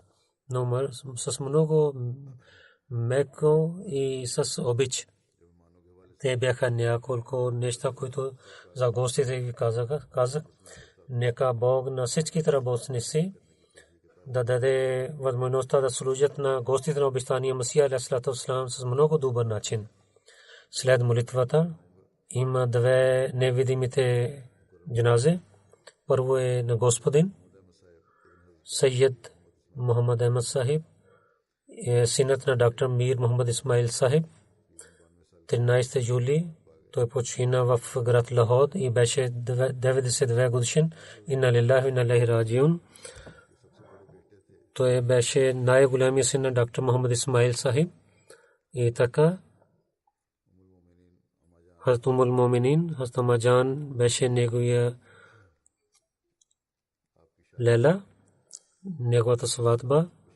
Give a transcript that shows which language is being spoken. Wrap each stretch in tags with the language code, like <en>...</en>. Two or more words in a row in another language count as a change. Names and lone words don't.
<bg>Но с много меко и с обич. Те бяха няколко неща, които за гостите ги казах. Нека Бог на всичките работници да даде възможността да служат на гостите на обещания Масия</bg> <ar>عليه الصلاة والسلام</ar> <bg>с много добър начин. След молитвата има две невидимите джаназе. Първо е на Господин Саййид Мухаммад Ахмад Сахиб, синът на доктор Мир Мухаммад Исмаил Сахиб. 13 юли той почина в град Лахор и беше 92 годишен.</bg> <ar>إنا لله وإنا إليه راجعون.</ar> <bg>Той беше най-големият син на доктор Мухаммад Исмаил Сахиб. И така Хазрат Умул Муминин, Хазрат Ама Джан беше неговия лела, неговата сватба.</bg>